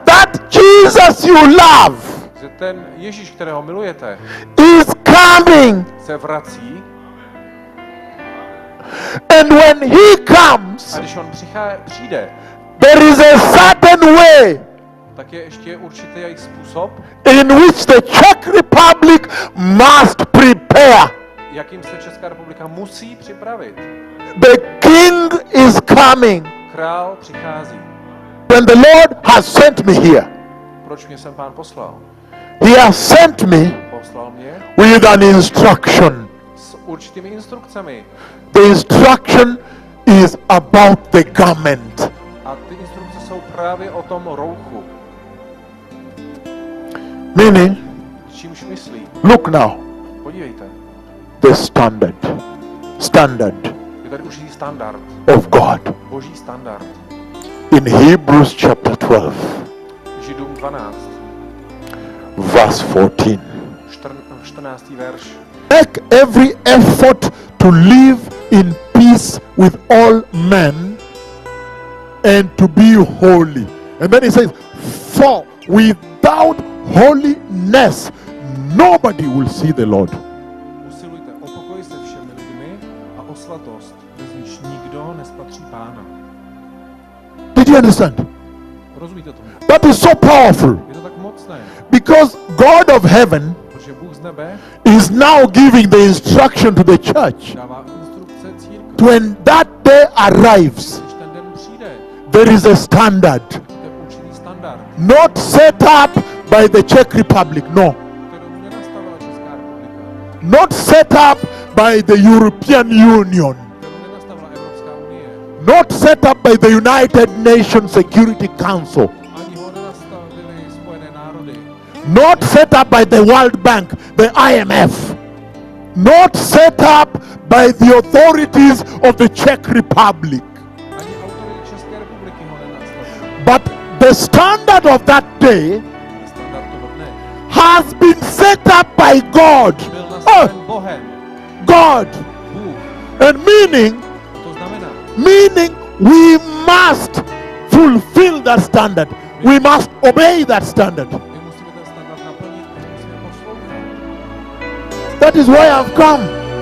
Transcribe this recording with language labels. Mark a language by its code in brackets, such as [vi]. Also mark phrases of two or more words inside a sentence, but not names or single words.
[en] that Jesus you love [cs] že ten Ježíš, kterého milujete, [en] is coming. [cs] se vrací [en] And when he comes, [cs] a když on přijde, [en] there is a certain way [cs] tak je ještě určitý způsob, [en] in which the Czech Republic must prepare. [cs] jakým se Česká republika musí připravit. [en] The king is coming. [cs] Král přichází. [en] When the Lord has sent me here, [cs] Proč mě sem Pán poslal? [en] he has sent me [cs] Poslal mě [en] with an instruction. [cs] s určitými instrukcemi. [en] The instruction is about the garment. [cs] A ty instrukce jsou právě o tom rouchu. [en] Meaning, [cs] Čímž myslí? [en] look now, [cs] Podívejte, [en] the standard [cs] je tady určitý standard. [en] of God. [cs] Boží standard. [en] In Hebrews chapter 12, [cs] Židům 12, [en] verse 14. [cs] 14. verš. [en] Make every effort to live in peace with all men and to be holy. And then he says, for without holiness nobody will see the Lord. [cs] Usilujte o pokoj se všemi lidmi a o svatost, bez níž nikdo nespatří Pána. [en] Did you understand? [cs] Rozumíte tomu? [en] That is so powerful [cs] Je to tak mocné, [en] because God of heaven [cs] protože Bůh z nebe [en] is now giving the instruction to the church. [cs] dává instrukce církvi. [en] When that day arrives, [cs] Když ten den přijde, [en] there is a standard, [cs] to je určitý standard, [en] not set up by the Czech Republic, [cs] no. kterou nenastavila Česká republika, [en] Not set up by the European Union, [cs] kterou nenastavila Evropská unie, [en] not set up by the United Nations Security Council, [cs] ani ho nenastavily Spojené národy, [en] not set up by the World Bank, the IMF, not set up by the authorities of the Czech Republic, [cs] ani autority České republiky ho nenastavily. [en] but the standard of that day [cs] Standard toho dne [en] has been set up by God. [cs] byl [en] Oh, [cs] nastaven Bohem, [en] God. [cs] Bůh. [en] And meaning [cs] To znamená, [en] we must fulfill that standard. We must obey that standard. [cs] my musíme ten standard naplnit a musíme poslouchat. [en] That is why I've come.